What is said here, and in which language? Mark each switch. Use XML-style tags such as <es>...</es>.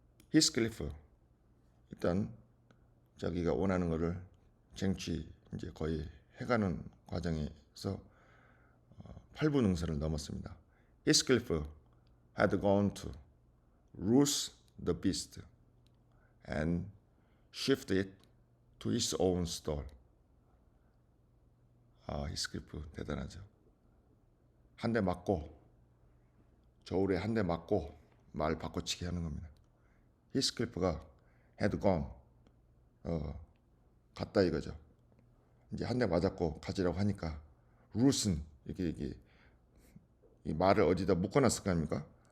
<ko>히스클리프 일단 자기가 원하는 거를 쟁취 이제 거의 해가는 과정에서 8분 응선을 넘었습니다.</ko> <en>Heathcliff had gone to rouse the beast and shift it to his own stall.</en> <ko>히스클리프 대단하죠. 한 대 맞고 저울에 한 대 맞고 말 바꿔치기 하는 겁니다. 히스클리프가</ko> <en>had gone</en> <ko>갔다 이거죠. 이제 한 대 맞았고 가지라고 하니까 루슨 이렇게 이 말을 어디다 묶어놨을 거 아닙니까?</ko>